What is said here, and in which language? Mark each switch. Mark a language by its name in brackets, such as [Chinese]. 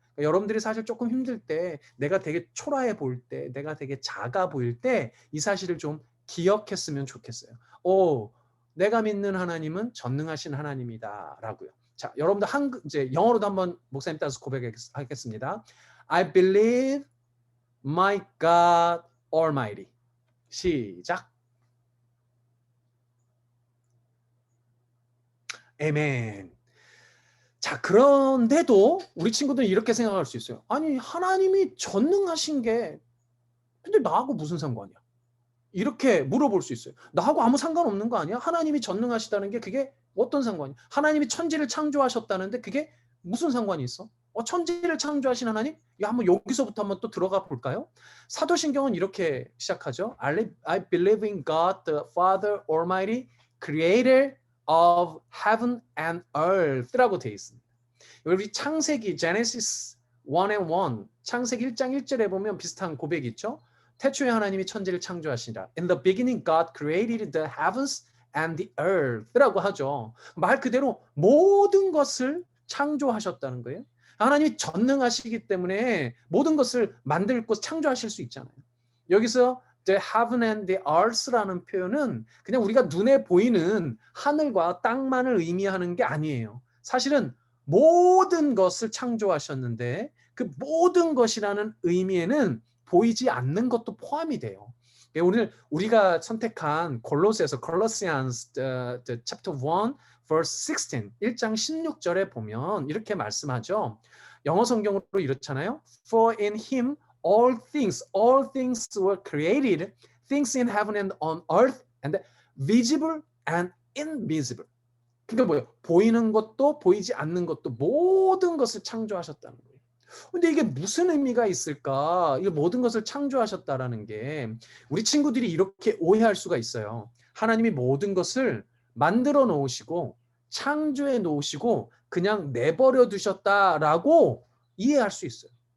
[Korean] 그러니까 여러분들이 사실 조금 힘들 때, 내가 되게 초라해 보일 때, 내가 되게 작아 보일 때 이 사실을 좀 기억했으면 좋겠어요. 내가 믿는 하나님은 전능하신 하나님이다라고요. 자, 여러분들 이제 영어로도 한번 목사님 따라서 고백하겠습니다. [English] I believe my God Almighty. [Korean] 시작. 아멘. 자, 그런데도 우리 친구들은 이렇게 생각할 수 있어요. 아니, 하나님이 전능하신 게 근데 나하고 무슨 상관이야? 이렇게 물어볼 수 있어요. 나하고 아무 상관없는 거 아니야? 하나님이 전능하시다는 게 그게 어떤 상관이야? 하나님이 천지를 창조하셨다는데 그게 무슨 상관이 있어? 천지를 창조하신 하나님? 야, 한번 여기서부터 한번 또 들어가 볼까요? 사도신경은 이렇게 시작하죠. [English] I believe in God the Father Almighty, Creator of heaven and earth라고 [Korean] 되어 있습니다. 여기 창세기 Genesis 1 and 1, 창세기 1장 1절에 보면 비슷한 고백이 있죠. 태초에 하나님이 천지를 창조하시니라. [English] In the beginning God created the heavens and the earth라고 [Korean] 하죠. 말 그대로 모든 것을 창조하셨다는 거예요. 하나님이 전능하시기 때문에 모든 것을 만들고 창조하실 수 있잖아요. 여기서 [English] the heaven and the earth [Korean] 라는 표현은 그냥 우리가 눈에 보이는 하늘과 땅만을 의미하는 게 아니에요. 사실은 모든 것을 창조하셨는데 그 모든 것이라는 의미에는 보이지 않는 것도 포함이 돼요. 오늘 우리가 선택한 골로새서 Colossians chapter 1 verse 16 1장 16절에 보면 이렇게 말씀하죠. 영어 성경으로 이렇잖아요. [English] For in him all things were created, things in heaven and on earth, and visible and invisible. [Korean] 그러니까 뭐예요? 보이는 것도 보이지 않는 것도 모든 것을 창조하셨다는 거예요. 근데 이게 무슨 의미가 있을까? 이 모든 것을 창조하셨다라는 게 우리 친구들이 이렇게 오해할 수가 있어요. 하나님이 모든 것을 만들어 놓으시고 창조해 놓으시고 그냥 내버려 두셨다라고 이해할 수 있어요.